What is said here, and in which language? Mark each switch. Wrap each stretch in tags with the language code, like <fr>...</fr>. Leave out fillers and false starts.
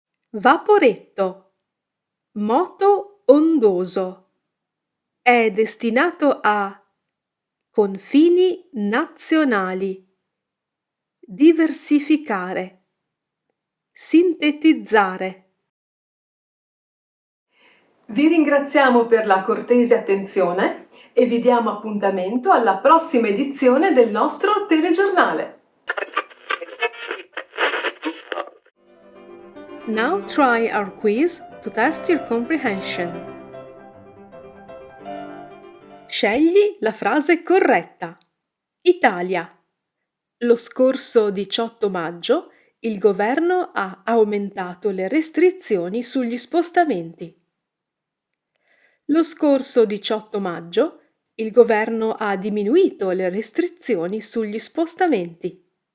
<it>Vaporetto, moto ondoso, è destinato a confini nazionali, diversificare, sintetizzare. Vi ringraziamo per la cortese attenzione e vi diamo appuntamento alla prossima edizione del nostro telegiornale.</it> <en>Now try our quiz to test your comprehension.</en> <it>Scegli la frase corretta. Italia. Lo scorso 18 maggio il governo ha aumentato le restrizioni sugli spostamenti. Lo scorso 18 maggio il governo ha diminuito le restrizioni sugli spostamenti.</it>